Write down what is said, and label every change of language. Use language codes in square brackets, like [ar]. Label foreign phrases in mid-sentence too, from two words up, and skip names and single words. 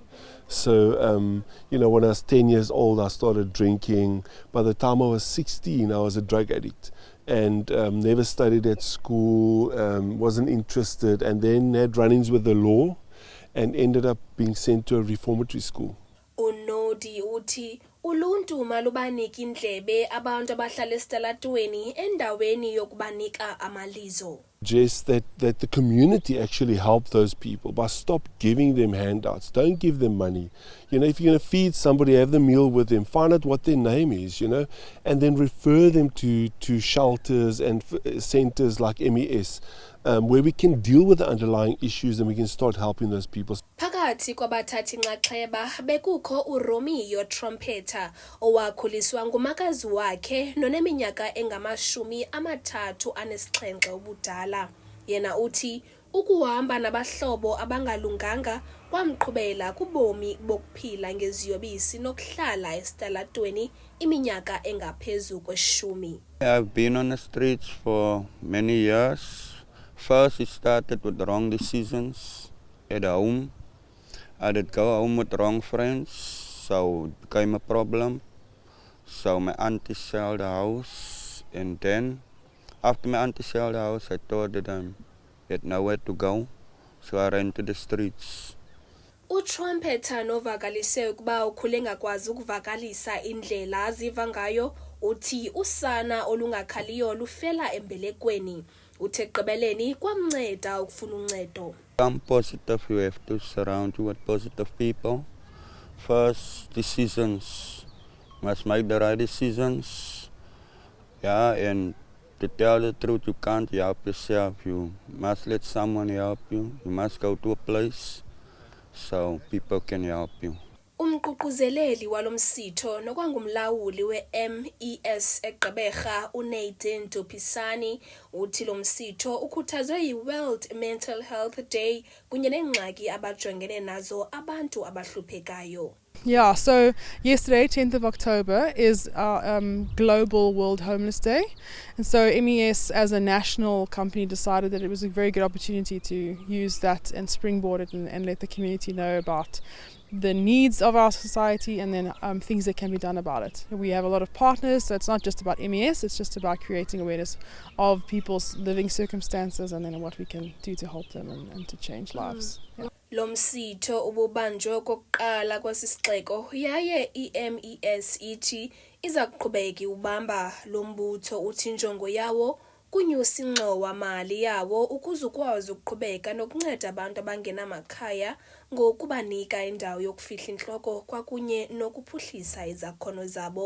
[en] So when I was 10 years old, I started drinking. By the time I was 16, I was a drug addict and never studied at school, wasn't interested, and then had run-ins with the law and ended up being sent to a reformatory school. [xh] uNodi uthi uluntu malubaniki indlebe abantu abahlala esitalatweni endaweni yokubanika amalizo. [en] Just that the community actually help those people by stop giving them handouts. Don't give them money. If you're going to feed somebody, have the meal with them, find out what their name is, and then refer them to shelters and centers like MES, where we can deal with the underlying issues and we can start helping those people. [xh] Phakathi kwabathathi inxaxheba bekukho uRomeo Trumpeter owakhuliswa ngumakazi wakhe noneminyaka engama-37 ubudala. Yena uthi ukuhamba nabahlobo abangalunganga kwamqhubela kubomi bokuphila ngeziyobisi nokuhlala esitalatweni iminyaka engaphezu kwe-10. [en] I've been on the streets for many years. First, it started with the wrong decisions at home. I did go home with wrong friends, so it became a problem. So my auntie sold the house, and then after my auntie sold the house, I thought that I had nowhere to go, so I ran to the streets. [xh] uTrumpeter novakalise ukuba ukhule ngakwazi ukuvakalisa indlela aziva ngayo, uthi usana olungakhaliyo lufela embelekweni. Uthe ekugqibeleni kwamnceda ukufuna uncedo. [en] Become positive, you have to surround you with positive people. First, decisions. Must make the right decisions. Yeah, and to tell the truth, you can't help yourself. You must let someone help you. You must go to a place so people can help you. [xh] Umququzeleli walomsitho nokwangumlawuli we-MES eGqeberha uNadine Dupisani uthi lo msitho ukhuthazwe yi-World Mental Health Day kunye nengxaki abajongene nazo abantu abahluphekayo. [en] Yeah, so yesterday, 10th of October, is our Global World Homeless Day. And so MES as a national company decided that it was a very good opportunity to use that and springboard it and let the community know about the needs of our society and then things that can be done about it. We have a lot of partners, so it's not just about MES, it's just about creating awareness of people's living circumstances and then what we can do to help them and to change lives. Yeah. [xh] Lo msitho ububanjwe okokuqala kwesi sixeko yaye iMES ithi iza kuqhubeka ubamba lo mbutho uthi injongo yawo kunyusa ingxowa-mali yawo ukuze ukwazi ukuqhubeka nokunceda abantu abangenamakhaya ngokubanika indawo yokufihla intloko kwakunye nokuphuhlisa izakhono zabo.